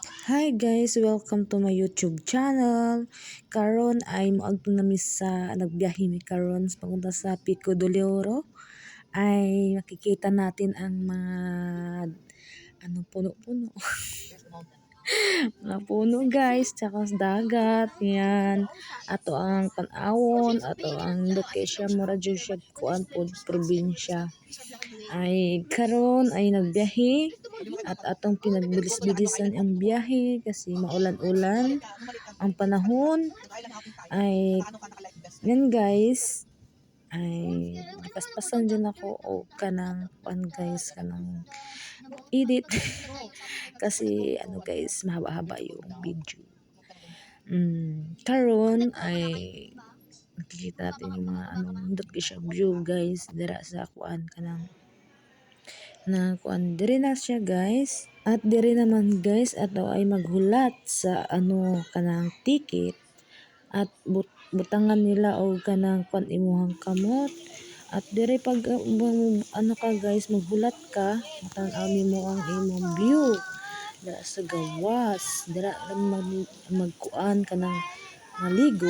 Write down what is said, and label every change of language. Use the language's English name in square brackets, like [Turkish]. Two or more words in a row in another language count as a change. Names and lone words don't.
[English] Hi guys, welcome to my YouTube channel. [Cebuano] Karon ay moadto nami sa nagbiyahe mi karon papunta sa Pico de Oro. [Filipino] Ay makikita natin ang mga puno-puno. [Cebuano] Mga puno guys, tsaka dagat, yan. Ato ang tanawon, ato ang location mura jud siya kuan pod probinsya. [Filipino] Ay karon ay nagbiyahe at atong pinagbilis-bilisan ang biyahe kasi maulan-ulan ang panahon. Ay yan guys, ay paspasan din ako o kanang kuan guys, kanang [English] edit kasi guys, [Filipino] mahaba-haba yung video. [Cebuano] Karon ay nakikita natin yung mga nindot siya view guys dira sa kuan kanang na kuan diri na siya guys. At diri naman guys ato ay maghulat sa kanang ticket at butangan nila og kanang kuan imuhang kamot. At diri pag ka guys, maghulat ka, matan-aw nimo ang imong view dira sa gawas, dira magkuan kanang maligo.